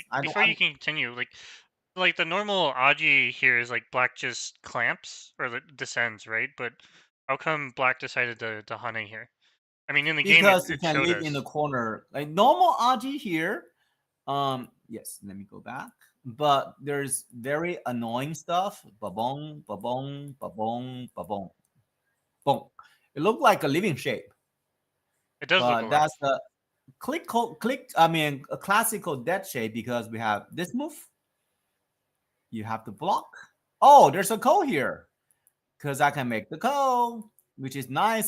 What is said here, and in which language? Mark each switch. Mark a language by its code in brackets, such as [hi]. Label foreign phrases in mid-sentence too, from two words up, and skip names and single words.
[en] Before you can continue, like the normal Aji here is like black just clamps or descends, right? But how come black decided to Hane here? I mean, in the game, because you it can showed live us. in the corner like normal Aji here. Yes, let me go back. But there's very annoying stuff. Ba-bong, ba-bong, ba-bong, ba-bong, boom. It looked like a living shape. It does look. That's the click. I mean, a classical dead shape because we have this move. You have to block. Oh, there's a call here because I can make the call, which is nice.